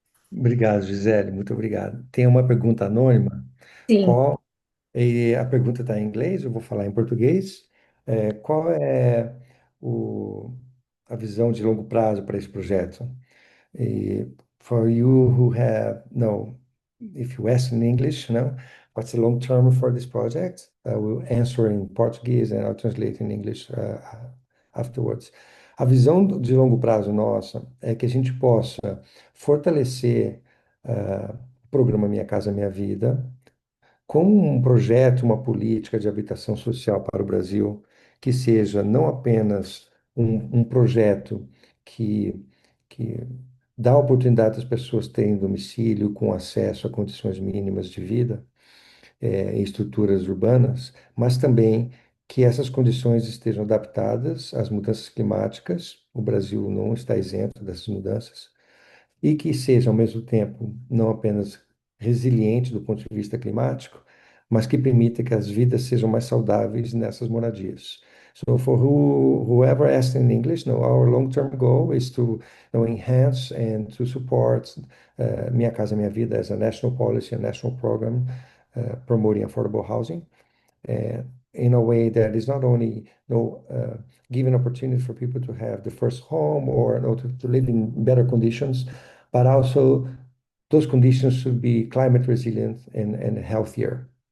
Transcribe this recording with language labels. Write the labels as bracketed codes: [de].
[pt] Obrigado, Gisele, muito obrigado. Tem uma pergunta anônima. Sim. Qual E a pergunta está em inglês, eu vou falar em português. Qual é o, a visão de longo prazo para esse projeto? [en] E for you who have, no, if you ask in English, what's the long term for this project? I will answer in Portuguese and I'll translate in English afterwards. [pt] A visão de longo prazo nossa é que a gente possa fortalecer o programa Minha Casa Minha Vida como um projeto, uma política de habitação social para o Brasil, que seja não apenas um projeto que, que dá oportunidade às pessoas terem domicílio com acesso a condições mínimas de vida, em estruturas urbanas, mas também que essas condições estejam adaptadas às mudanças climáticas. O Brasil não está isento dessas mudanças e que seja, ao mesmo tempo, não apenas resiliente do ponto de vista climático, mas que permita que as vidas sejam mais saudáveis nessas moradias. [en] So for whoever asked in English, no, our long-term goal is to enhance and to support Minha Casa Minha Vida as a national policy, a national program promoting affordable housing in a way that is not only giving opportunity for people to have the first home or to live in better conditions, but also those conditions should be climate resilient and healthier.